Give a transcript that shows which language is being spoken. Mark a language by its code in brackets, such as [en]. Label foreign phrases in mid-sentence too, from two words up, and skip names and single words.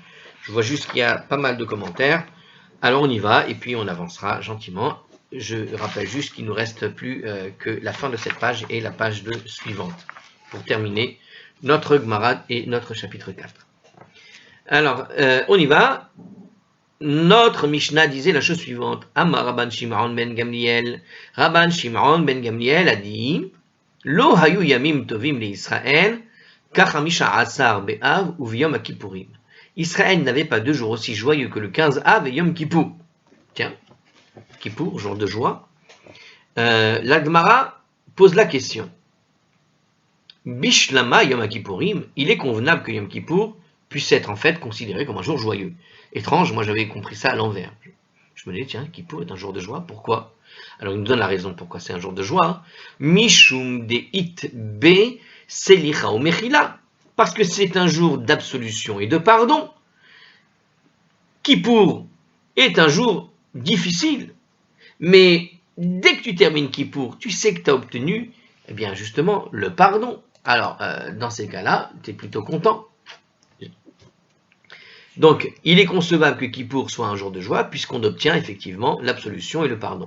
[fr] Je vois juste qu'il y a pas mal de commentaires. Alors, on y va et puis on avancera gentiment. Je rappelle juste qu'il ne nous reste plus que la fin de cette page et la page suivante pour terminer notre Gemara et notre chapitre 4. Alors, on y va. Notre Mishnah disait la chose suivante. [he] אמר רבן שמעון בן גמליאל. [fr] Rabban Shimon ben Gamliel a dit [he] לא היו ימים טובים לישראל, כחמישה עשר באב וכיום הכיפורים. [fr] Israël n'avait pas 2 jours aussi joyeux que le 15 Av et Yom Kippour. Tiens, Kippour, jour de joie. La Gemara pose la question. [he] בשלמא יום הכיפורים, [fr] il est convenable que Yom Kippour puisse être en fait considéré comme un jour joyeux. Étrange, moi j'avais compris ça à l'envers. Je me disais, tiens, Kippour est un jour de joie, pourquoi? Alors il nous donne la raison pourquoi c'est un jour de joie. [he] משום דאית ביה סליחה ומחילה, [fr] parce que c'est un jour d'absolution et de pardon. Kippour est un jour difficile, mais dès que tu termines Kippour, tu sais que tu as obtenu, eh bien justement, le pardon. Alors, dans ces cas-là, tu es plutôt content. Donc, il est concevable que Kippour soit un jour de joie, puisqu'on obtient effectivement l'absolution et le pardon.